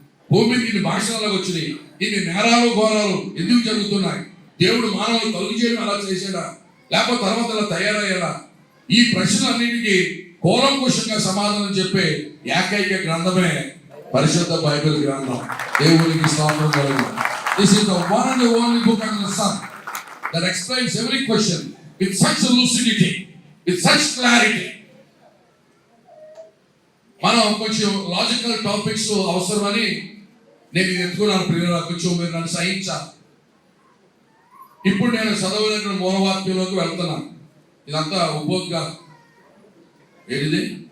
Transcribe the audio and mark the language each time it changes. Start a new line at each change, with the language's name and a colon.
Telugu: భూమికి ఇన్ని భాషలు వచ్చినాయి. ఇన్ని నేరాలు ఘోరాలు ఎందుకు జరుగుతున్నాయి? దేవుడు మానవులు కలుగు చేయడం అలా చేశాడా, లేకపోతే తర్వాత అలా తయారయ్యాడా? ఈ ప్రశ్నలన్నిటికీ కూలంకుషంగా సమాధానం చెప్పే ఏకైక గ్రంథమే పరిశుద్ధ బైబిల్ గ్రంథం. దేవునికి స్తోత్రం కలుగును.
English: This is the one and the only book under the sun that explains every question with such lucidity, with such clarity.
Telugu: మనం కొంచెం లాజికల్ టాపిక్స్ అవసరమని నేను ఇది ఎత్తుకున్నాను. ప్రియుల కొంచెం మీరు నన్ను సహించాలి. ఇప్పుడు నేను చదవలేని మూలవాక్యంలోకి వెళ్తున్నాను. ఇదంతా ఉపోద్గా ఏంటిది?